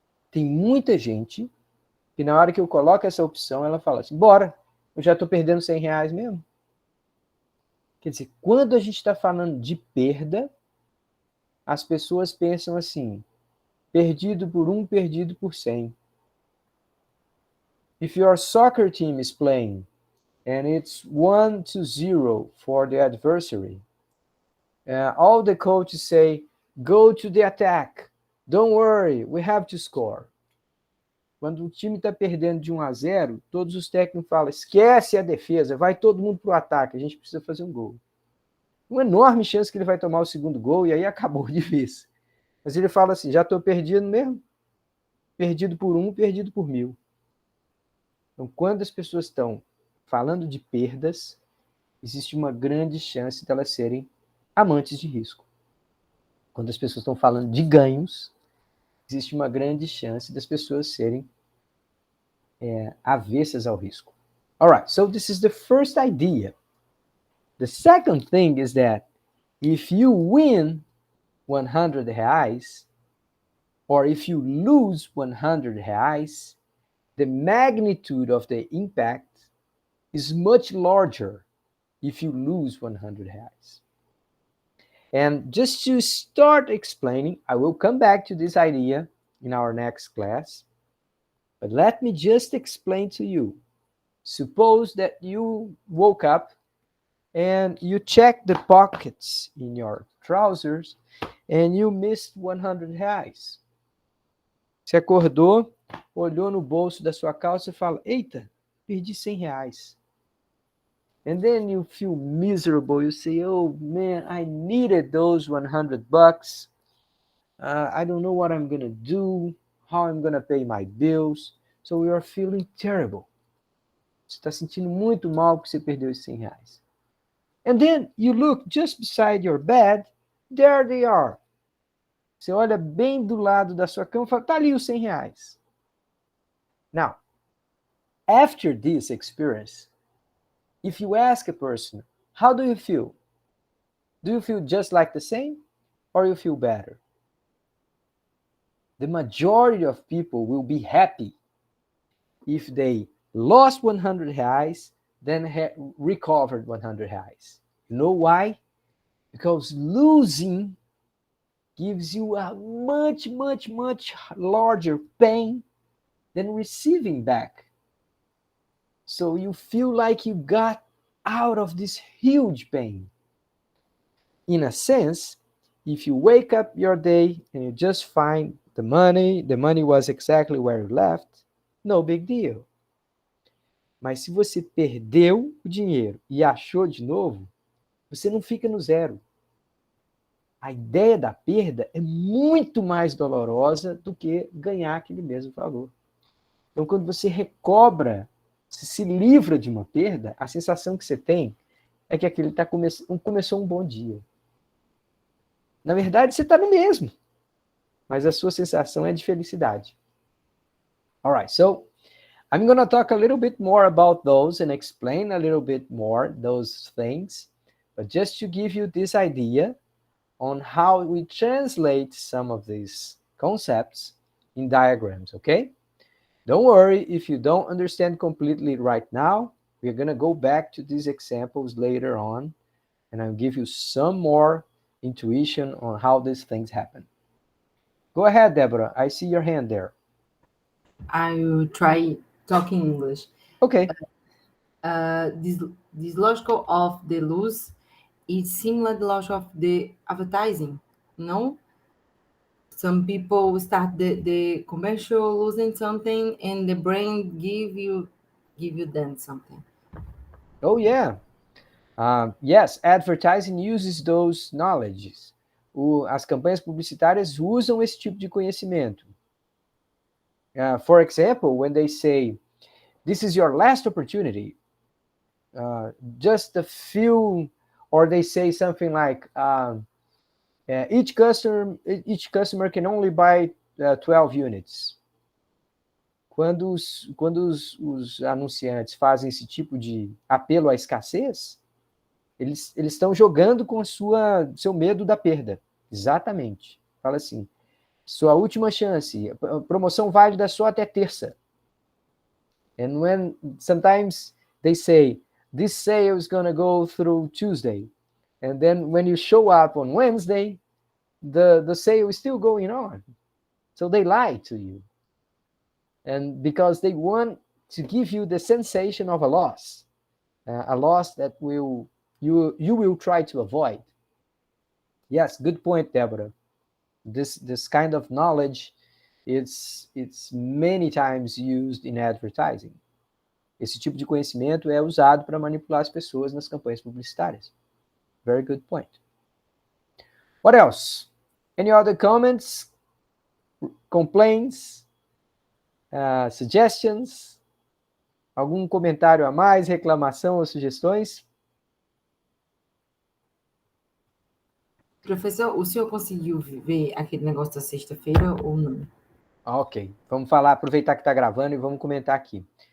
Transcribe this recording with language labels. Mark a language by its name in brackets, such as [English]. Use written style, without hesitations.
[Portuguese] Tem muita gente que na hora que eu coloco essa opção, ela fala assim, bora, eu já estou perdendo R$100 mesmo. Quer dizer, quando a gente está falando de perda, as pessoas pensam assim, perdido por 1, perdido por 100. [English] If your soccer team is playing and it's 1-0 for the adversary, all the coaches say, go to the attack. Don't worry, we have to score. [Portuguese] Quando o time está perdendo de 1-0, todos os técnicos falam, esquece a defesa, vai todo mundo para o ataque, a gente precisa fazer um gol. Uma enorme chance que ele vai tomar o segundo gol e aí acabou de vez. Mas ele fala assim, já estou perdido mesmo? Perdido por 1, perdido por 1000. Então, quando as pessoas estão falando de perdas, existe uma grande chance de elas serem amantes de risco. Quando as pessoas estão falando de ganhos, existe uma grande chance das pessoas serem avessas ao risco. [English] All right, so this is the first idea. The second thing is that if you win R$100 or if you lose R$100, the magnitude of the impact is much larger if you lose R$100. And just to start explaining, I will come back to this idea in our next class, but let me just explain to you. Suppose that you woke up and you check the pockets in your trousers and you missed R$100. [Portuguese] Você acordou, olhou no bolso da sua calça e fala, eita, perdi R$100. [English] And then you feel miserable. You say, oh man, I needed those $100. I don't know what I'm going to do, how I'm going to pay my bills. So you're feeling terrible. [Portuguese] Você está sentindo muito mal que você perdeu esses R$100. [English] And then you look just beside your bed, there they are. [Portuguese] Você olha bem do lado da sua cama e fala, tá ali os R$100. [English] Now, after this experience, if you ask a person, how do you feel? Do you feel just like the same or you feel better? The majority of people will be happy if they lost R$100, then recovered R$100. You know why? Because losing gives you a much, much, much larger pain than receiving back. So you feel like you got out of this huge pain. In a sense, if you wake up your day and you just find the money was exactly where you left, no big deal. [Portuguese] Mas se você perdeu o dinheiro e achou de novo, você não fica no zero. A ideia da perda é muito mais dolorosa do que ganhar aquele mesmo valor. Então, quando você recobra, se livra de uma perda, a sensação que você tem é que aquele começou um bom dia. Na verdade, você está no mesmo, mas a sua sensação é de felicidade. [English] Alright, so I'm going to talk a little bit more about those and explain a little bit more those things, but just to give you this idea on how we translate some of these concepts in diagrams, okay? Don't worry if you don't understand completely right now. We're going to go back to these examples later on, and I'll give you some more intuition on how these things happen. Go ahead, Deborah. I see your hand there. I will try talking English. Okay. This logical of the lose is similar to the logic of the advertising, no? Some people start the commercial losing something and the brain give you then something. Oh, yeah. Yes, advertising uses those knowledges. [Portuguese] As campanhas publicitárias usam esse tipo de conhecimento. [English] For example, when they say, this is your last opportunity, just a few, or they say something like, each customer can only buy 12 units. [Portuguese] Quando os anunciantes fazem esse tipo de apelo à escassez, eles estão jogando com seu medo da perda. Exatamente. Fala assim, sua última chance, promoção válida só até terça. [English] And when sometimes they say, this sale is going to go through Tuesday. And then when you show up on Wednesday, the sale is still going on. So they lie to you. And because they want to give you the sensation of a loss that you will try to avoid. Yes, good point, Deborah. This kind of knowledge, it's many times used in advertising. [Portuguese] Esse tipo de conhecimento é usado para manipular as pessoas nas campanhas publicitárias. [English] Very good point. What else? Any other comments, complaints, suggestions? [Portuguese] Algum comentário a mais, reclamação ou sugestões? Professor, o senhor conseguiu ver aquele negócio da sexta-feira ou não? Ok, vamos falar, aproveitar que está gravando e vamos comentar aqui.